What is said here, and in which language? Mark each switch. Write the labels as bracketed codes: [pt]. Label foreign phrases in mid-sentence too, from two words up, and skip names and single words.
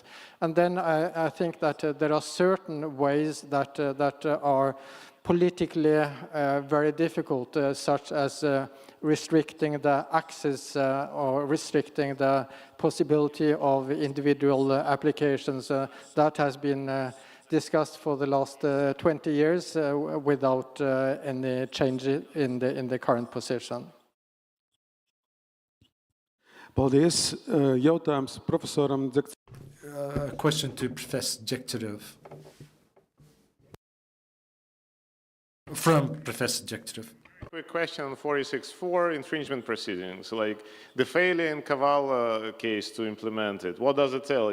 [en] And then I think that there are certain ways that are politically very difficult, such as restricting the access or restricting the possibility of individual applications. That has been discussed for the last 20 years without any change in the current position. [lv] Paldies. Jautājums profesoram [en] Question to Professor Jekterov. From Professor Jekterov. Quick question on 464 infringement proceedings, like the failure in Kavala case to implement it. What does it tell?